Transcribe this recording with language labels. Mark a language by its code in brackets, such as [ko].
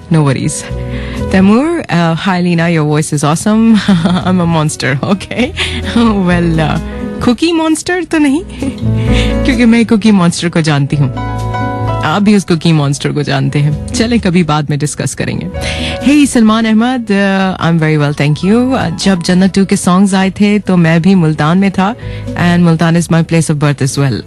[en] No worries. Tamur, hi Lena, your voice is awesome. I'm a monster, okay? Well, [hi] cookie monster तो नहीं, क्योंकि मैं cookie monster को जानती हूँ. आप भी उस कुकी मॉन्स्टर को जानते हैं. चले कभी बाद में डिस्कस करेंगे. [en] Hey Salman Ahmed, I am very well, thank you. [hi] जब जन्नत 2 के सॉन्ग्स आए थे तो मैं भी मुल्तान में था, [en] And Multan is my place of birth as well.